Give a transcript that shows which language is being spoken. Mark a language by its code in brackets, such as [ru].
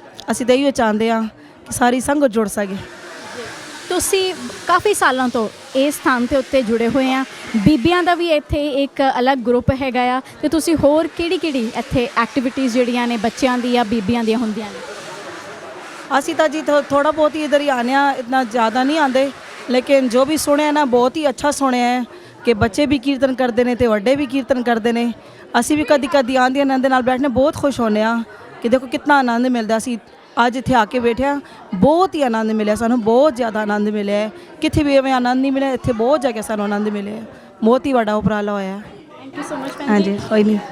[pa] ਅਸੀਂ ਤਾਂ ਇਹੋ ਚਾਹੁੰਦੇ ਹਾਂ ਕਿ ਸਾਰੀ ਸੰਗਤ ਜੁੜ ਸਕੇ। ਤੁਸੀਂ ਕਾਫੀ ਸਾਲਾਂ ਤੋਂ ਇਸ ਸਥਾਨ ਦੇ ਉੱਤੇ ਜੁੜੇ ਹੋਏ ਆ। ਬੀਬੀਆਂ ਦਾ ਵੀ ਇੱਥੇ ਇੱਕ ਅਲੱਗ ਗਰੁੱਪ ਹੈਗਾ ਆ। ਤੇ ਤੁਸੀਂ ਹੋਰ ਕਿਹੜੀ ਇੱਥੇ ਐਕਟੀਵਿਟੀਜ਼ ਜਿਹੜੀਆਂ ਨੇ ਬੱਚਿਆਂ ਦੀ ਜਾਂ ਬੀਬੀਆਂ ਦੀਆਂ ਹੁੰਦੀਆਂ ਨੇ? ਅਸੀਂ ਤਾਂ ਜੀ ਥੋੜਾ ਬਹੁਤ ਹੀ ਇਧਰ ਹੀ ਆਨੇ ਆ, [hi] ਇतना ज़्यादा नहीं आते, लेकिन जो भी सुने ना बहुत ही अच्छा सुने है कि बच्चे भी कीर्तन करते हैं तो वड्डे भी कीर्तन करते हैं। [pa] ਅਸੀਂ ਵੀ ਕਦੀ ਆਂਦੇ ਇਹਨਾਂ ਦੇ ਨਾਲ ਬੈਠਨੇ ਬਹੁਤ ਖੁਸ਼ ਹੁੰਦੇ ਆ ਕਿ ਦੇਖੋ ਕਿੰਨਾ ਆਨੰਦ ਮਿਲਦਾ। ਅਸੀਂ ਅੱਜ ਇੱਥੇ ਆ ਕੇ ਬੈਠਿਆ, ਬਹੁਤ ਹੀ ਆਨੰਦ ਮਿਲਿਆ ਸਾਨੂੰ, ਬਹੁਤ ਜ਼ਿਆਦਾ ਆਨੰਦ ਮਿਲਿਆ। ਕਿੱਥੇ ਵੀ ਐਵੇਂ ਆਨੰਦ ਨਹੀਂ ਮਿਲਿਆ, ਇੱਥੇ ਬਹੁਤ ਜਾ ਕੇ ਸਾਨੂੰ ਆਨੰਦ ਮਿਲਿਆ। ਬਹੁਤ ਹੀ ਵੱਡਾ ਉਪਰਾਲਾ ਹੋਇਆ। ਥੈਂਕ ਯੂ ਸੋ ਮਚ ਭੈਣ ਜੀ। ਹਾਂਜੀ, ਕੋਈ ਨਹੀਂ।